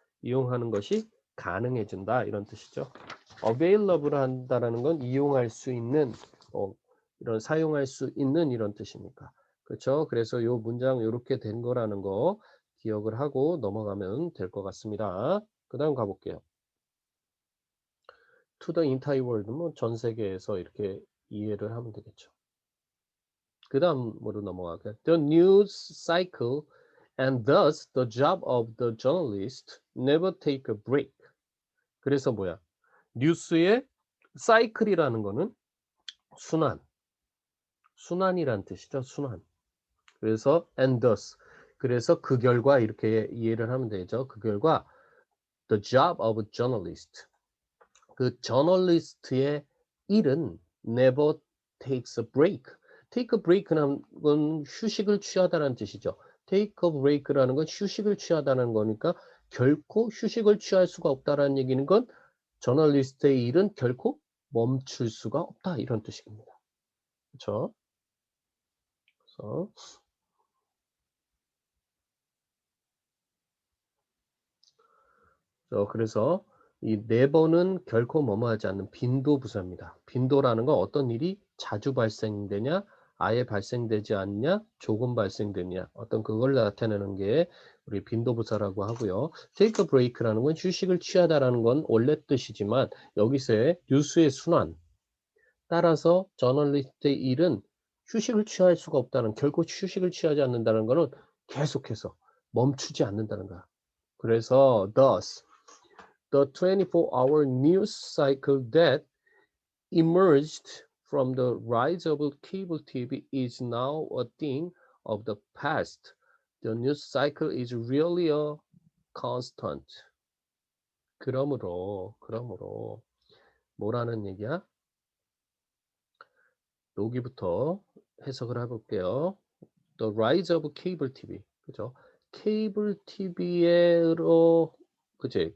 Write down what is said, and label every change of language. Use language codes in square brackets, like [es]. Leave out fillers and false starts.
[ko] 이용하는 것이 가능해진다 이런 뜻이죠. available 한다라는 건 이용할 수 있는 이런 사용할 수 있는 이런 뜻이니까. 그렇죠? 그래서 이 문장 이렇게 된 거라는 거 기억을 하고 넘어가면 될 것 같습니다. 그 다음 가볼게요. [en] to the entire world, [ko] 뭐 전 세계에서 이렇게 이해를 하면 되겠죠. 그 다음으로 넘어갈게요. [en] The news cycle and thus the job of the journalist never take a break. [ko] 그래서 뭐야? 뉴스의 사이클이라는 거는 순환이란 뜻이죠. 순환. [en] 그래서 and thus. [ko] 그래서 그 결과 이렇게 이해를 하면 되죠. 그 결과 [en] the job of a journalist. [ko] 그 저널리스트의 일은 [en] never takes a break. take a break [ko] 라는 건 휴식을 취하다라는 뜻이죠. [en] take a break [ko] 라는 건 휴식을 취하다는 거니까 결코 휴식을 취할 수가 없다라는 얘기는 건 저널리스트의 일은 결코 멈출 수가 없다 이런 뜻입니다. 그렇죠? 그래서 이 never는 결코 뭐뭐하지 않는 빈도 부사입니다. 빈도라는 건 어떤 일이 자주 발생되냐, 아예 발생되지 않냐, 조금 발생되냐, 어떤 그걸 나타내는 게 우리 빈도 부사라고 하고요. [en] take a break [ko] 라는 건 휴식을 취하다라는 건 원래 뜻이지만 여기서의 뉴스의 순환, 따라서 저널리스트의 일은 휴식을 취할 수가 없다는, 결코 휴식을 취하지 않는다는 것은 계속해서 멈추지 않는다는 거야. 그래서 [en] thus the 24-hour news cycle that emerged from the rise of cable TV is now a thing of the past. The news cycle is really a constant. [ko] 그러므로 뭐라는 얘기야? 여기부터 해석을 해볼게요. [en] The rise of cable TV. [ko] 그죠? 케이블 TV로, 그치?